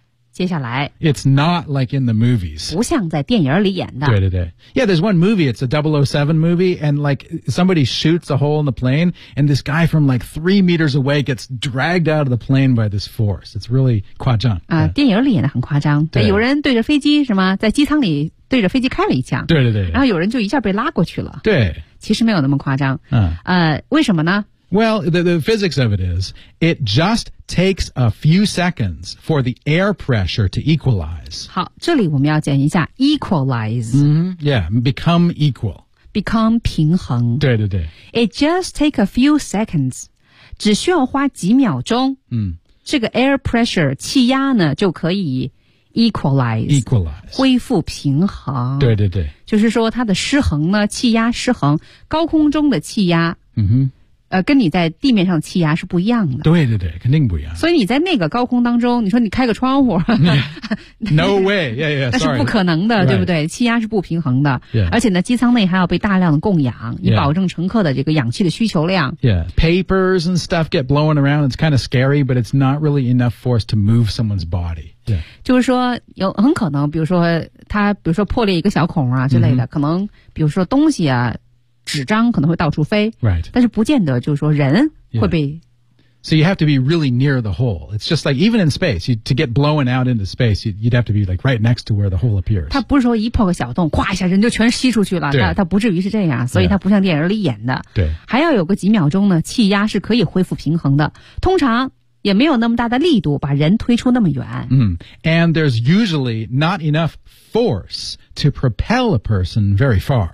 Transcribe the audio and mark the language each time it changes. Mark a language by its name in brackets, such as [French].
[Chinese] 接下来 [English] It's not like in the movies [Chinese] 不像在电影里演的 [English] 对对对 Yeah, there's one movie It's a 007 movie And like somebody shoots a hole in the plane And this guy from like 3 meters away Gets dragged out of the plane by this force It's really 夸张、 [Chinese] yeah. 电影里演的很夸张对有人对着飞机是吗在机舱里对着飞机开了一枪对对 对然后有人就一下被拉过去了对其实没有那么夸张、嗯、为什么呢 [English] Well, the physics of it is It just takes a few seconds for the air pressure to equalize [Chinese] 好这里我们要讲一下 equalize、 [English] mm-hmm. Yeah, become equal [Chinese] Become 平衡对对对 [English] It just takes a few seconds [Chinese] 只需要花几秒钟、嗯、这个 air pressure 气压呢就可以Equalize 恢复平衡对对对就是说它的失衡呢气压失衡高空中的气压、 mm-hmm. 跟你在地面上的气压是不一样的对对对肯定不一样所以你在那个高空当中你说你开个窗户、 [English] yeah. No way yeah, yeah, sorry. [Chinese] 那是不可能的、 [English] right. [Chinese] 对不对气压是不平衡的、 [English] yeah. [Chinese] 而且呢机舱内还要被大量的供氧以保证乘客的这个氧气的需求量 [English] Yeah, papers and stuff get blown around It's kind of scary But it's not really enough force to move someone's body Yeah. [Chinese] 就是说有很可能比如说它比如说破裂一个小孔啊之类的、 mm-hmm. 可能比如说东西啊纸张可能会到处飞、 [English] right. [Chinese] 但是不见得就是说人会被、 [English] yeah. So you have to be really near the hole It's just like even in space you, To get blown out into space You'd have to be like right next to where the hole appears [Chinese] 它不是说一破个小洞哗一下人就全吸出去了它不至于是这样所以它不像电影里演的、 yeah. 对，还要有个几秒钟呢气压是可以恢复平衡的通常也没有那么大的力度把人推出那么远。嗯、mm. [English] And there's usually not enough force to propel a person very far.